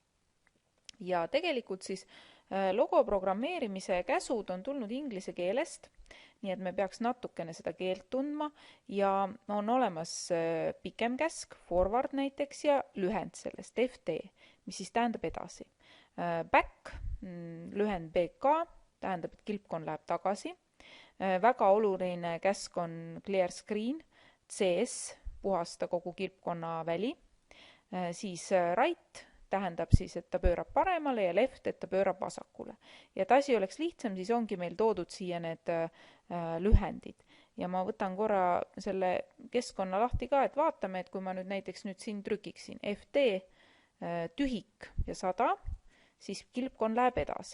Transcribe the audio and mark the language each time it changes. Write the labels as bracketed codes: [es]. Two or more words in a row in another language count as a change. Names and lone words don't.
[et] Ja tegelikult siis logo programmeerimise käsud on tulnud inglise keelest, nii et me peaks natukene seda keelt tundma ja on olemas pikem käsk, forward näiteks ja lühend sellest FD, mis siis tähendab edasi. Back, lühend BK, tähendab, et kilpkonn läheb tagasi. Väga oluline käsk on [en] clear screen, [et] CS, puhasta kogu kilpkonna väli. Siis right tähendab siis, et ta pöörab paremale ja left, et ta pöörab vasakule. Ja et asi oleks lihtsam, siis ongi meil toodud siia need lühendid. Ja ma võtan korra selle keskkonna lahti ka, et vaatame, et kui ma nüüd näiteks siin trükiksin FD tühik ja 100, siis kilpkonn läheb edasi.